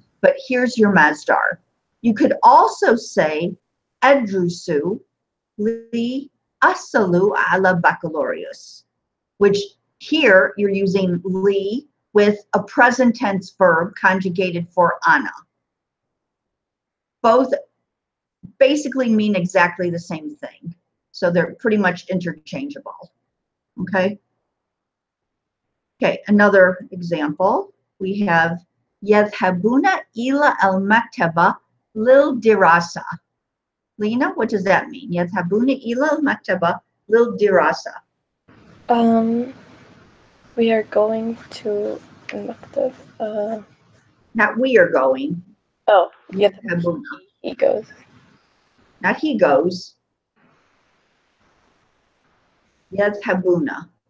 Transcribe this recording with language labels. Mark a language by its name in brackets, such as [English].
[English] But here's your masdar. You could also say [Arabic] adrusu li asalu ala baccalaureus, [English] which here you're using li with a present tense verb conjugated for ana. Both basically mean exactly the same thing. So they're pretty much interchangeable. Okay. Okay, another example. We have [Arabic] يذهبون إلى المكتبة للدراسة. [English] Lena, what does that mean? [Arabic] يذهبون إلى المكتبة للدراسة. [English] We are going to المكتب. Not we are going. Oh, [Arabic] يذهبون. [English] he goes. Not he goes. [Arabic] يذهبون.